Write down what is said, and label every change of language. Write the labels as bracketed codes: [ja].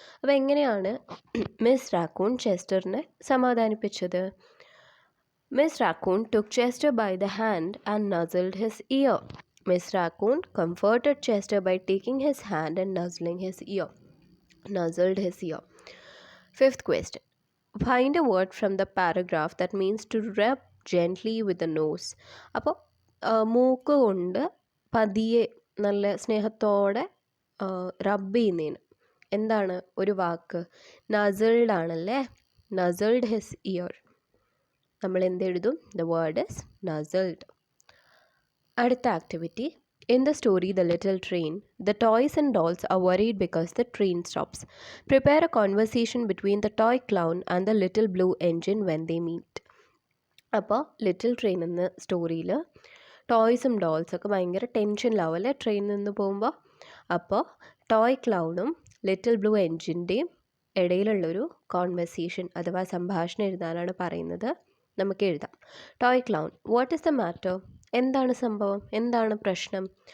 [ml] അപ്പോൾ എങ്ങനെയാണ് miss raccoon ചെസ്റ്ററിനെ സമാധാനിപ്പിച്ചത്? [en] Miss raccoon took Chester by the hand and nuzzled his ear. Miss raccoon comforted Chester by taking his hand and nuzzling his ear. Nuzzled his ear. Fifth question, find a word from the paragraph that means to rub gently with the nose. [ml] അപ്പോൾ മൂക്ക് കൊണ്ട് പതിയെ നല്ല സ്നേഹത്തോടെ റബ്ബ് ചെയ്യുന്നതിന് എന്താണ് ഒരു വാക്ക്? നസിൽഡ് ആണല്ലേ? [en] Nuzzled his ear. [ml] നമ്മൾ എന്തെഴുതും? [en] The word is nuzzled. അടുത്ത activity, in the story The Little Train, the toys and dolls are worried because the train stops. Prepare a conversation between the toy clown and the little blue engine when they meet. [ml] അപ്പോൾ little train എന്ന സ്റ്റോറിയിൽ ടോയ്സും ഡോൾസൊക്കെ ഭയങ്കര ടെൻഷനിലാവും അല്ലേ ട്രെയിനിൽ നിന്ന് പോകുമ്പോൾ. അപ്പോൾ toy ക്ലൗണും little blue എൻജിൻ്റെയും ഇടയിലുള്ളൊരു conversation അഥവാ സംഭാഷണം എഴുതാനാണ് പറയുന്നത്. നമുക്ക് എഴുതാം. [en] Toy clown, what is the matter? [ml] എന്താണ് സംഭവം? എന്താണ് പ്രശ്നം?